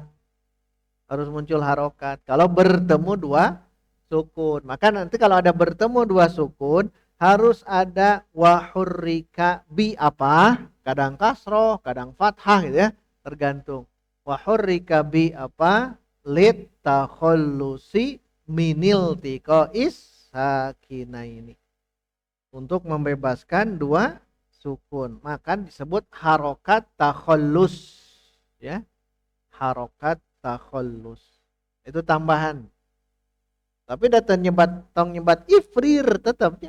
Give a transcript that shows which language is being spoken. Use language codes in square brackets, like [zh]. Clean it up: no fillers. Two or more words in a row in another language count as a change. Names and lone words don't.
[id] Harus muncul harokat. Kalau bertemu dua sukun. Maka nanti kalau ada bertemu dua sukun harus ada [ar] وحرك ب [id] apa? Kadang kasroh, kadang fathah gitu ya. Tergantung. [ar] وحرك ب [id] apa? [ar] للتخلص من التقاء الساكنين. [id] Untuk membebaskan dua sukun. Maka disebut [ar] حركة التخلص. [id] Ya. [ar] حركة التخلص. [id] Itu tambahan. Tapi datang nyebat ifrir tetapnya.